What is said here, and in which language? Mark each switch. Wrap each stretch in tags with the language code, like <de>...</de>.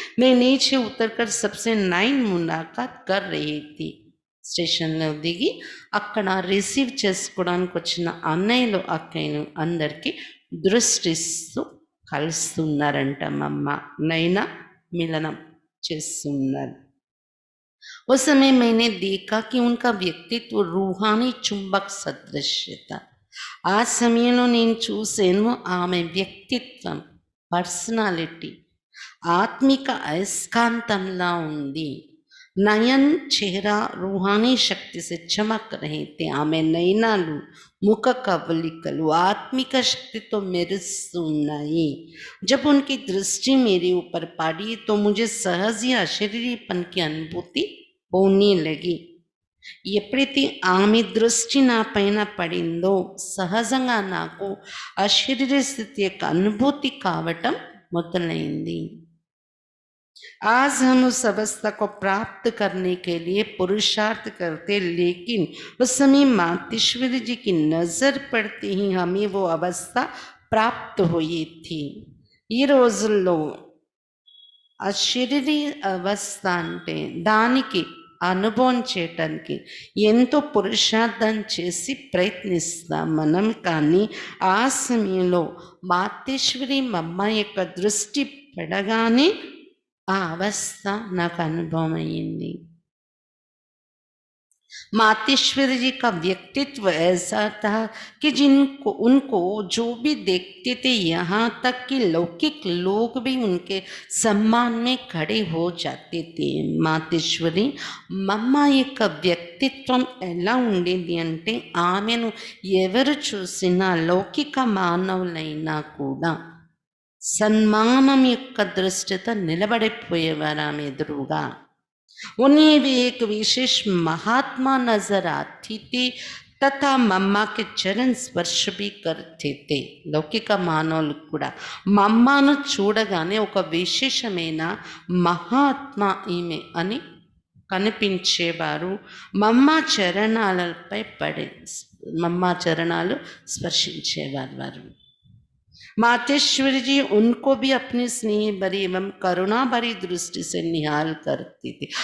<hi>मैं नीचे उतरकर सबसे 9 मुलाकात कर रही थी.</hi> <te>స్టేషన్లో దిగి అక్కడ రిసీవ్ చేసుకోవడానికి వచ్చిన అన్నయ్యలు అక్కయ్యను అందరికీ దృష్టిస్తూ కలుస్తున్నారంట మమ్మ. నైనా మిలనం చేస్తున్నారు.</te> <hi>उस समय मैंने देखा कि उनका व्यक्तित्व रूहानी चुंबक सदृश था.</hi> <te>ఆ సమయంలో నేను చూసాను ఆమె వ్యక్తిత్వం, పర్సనాలిటీ ఆత్మిక అయస్కాంతంలా ఉంది.</te> <hi>నయన్ చెహరా రూహానీ శక్తి से चमक रहे थे.</hi> <te>ఆమె నయనాలు, ముఖ కవలికలు ఆత్మిక శక్తితో మెరుస్తూ ఉన్నాయి.</te> <hi>जब उनकी दृष्टि मेरे ऊपर पड़ी तो मुझे सहज ही अशरीरीपन की अनुभूति होने लगी.</hi> <te>ఎప్పుడైతే ఆమె దృష్టి నా పైన పడిందో సహజంగా నాకు అశరీర స్థితి యొక్క అనుభూతి కావటం మొదలైంది.</te> <hi>आज हम उस अवस्था को प्राप्त करने के लिए पुरुषार्थ करते, लेकिन उस समय मातेश्वरी जी की नजर पड़ते ही हमें वो अवस्था प्राप्त हुई थी.</hi> <te>ఈ రోజుల్లో అశరీరీ అవస్థ అంటే దానికి అనుభవం చేయటానికి ఎంతో పురుషార్థం చేసి ప్రయత్నిస్తాం మనం. కానీ ఆ సమయంలో మాతేశ్వరి మమ్మ యొక్క దృష్టి పడగానే ఆ అవస్థ నాకు అనుభవం అయ్యింది.</te> <hi>मातेश्वरी जी का व्यक्तित्व ऐसा था कि उनको जो भी देखते थे, यहाँ तक कि लौकिक लोग भी उनके सम्मान में खड़े हो जाते थे.</hi> <te>మాతేశ్వరి మమ్మ యొక్క వ్యక్తిత్వం ఎలా ఉండేది అంటే ఆమెను ఎవరు చూసినా లౌకిక మానవులైనా కూడా సన్మానం యొక్క దృష్టితో నిలబడిపోయేవారు ఆమె ఎదురుగా.</te> <hi>उन्हें भी एक विशेष महात्मा नजर आती थी तथा मम्मा के चरण स्पर्श भी करते थे.</hi> <te>లౌకిక మానవులు కూడా మమ్మను చూడగానే ఒక విశేషమైన మహాత్మ ఈమె అని కనిపించేవారు. మమ్మ చరణాలపై పడే మమ్మ చరణాలు స్పర్శించేవారు వారు.</te> <hi>मातेश्वरी जी उनको भी अपनी स्नेह भरी एवं करुणा भरी दृष्टि से निहाल करती थी.</hi>